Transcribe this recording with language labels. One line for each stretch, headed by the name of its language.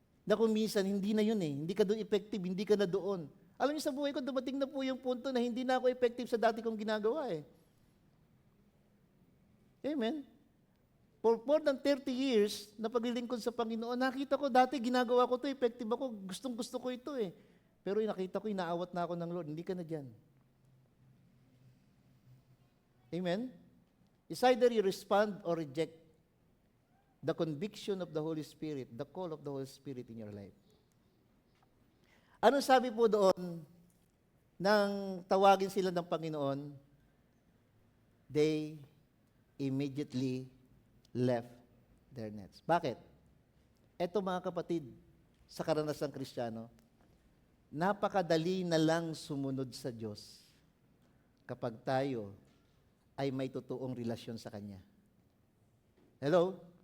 Filipino: Na kung minsan, hindi na yun eh. Hindi ka doon effective, hindi ka na doon. Alam niyo sa buhay ko, dumating na po yung punto na hindi na ako effective sa dati kong ginagawa eh. Amen?
English: For more than 30 years
Filipino: na paglilingkod sa Panginoon, nakita ko dati ginagawa ko to, effective ako, gustong-gusto ko ito eh. Pero nakita ko, inaawat na ako ng Lord, hindi ka na dyan. Amen?
English: It's either you respond or reject the conviction of the Holy Spirit, the call of the Holy Spirit in your life.
Filipino: Anong sabi po doon nang tawagin sila ng Panginoon?
English: They immediately left their nets.
Filipino: Bakit? Eto mga kapatid, sa karanasang Kristiyano, napakadali na lang sumunod sa Diyos kapag tayo ay may totoong relasyon sa Kanya. Hello?